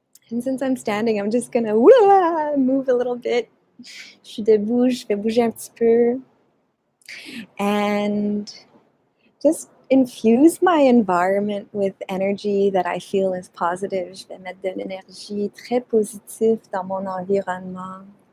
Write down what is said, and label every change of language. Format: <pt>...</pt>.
<en>And since I'm standing, I'm just gonna move a little bit.</en> <fr>Je suis debout, je vais bouger un petit peu.</fr> <en>And just infuse my environment with energy that I feel is positive.</en> <fr>Je vais mettre de l'énergie très positive dans mon environnement.</fr>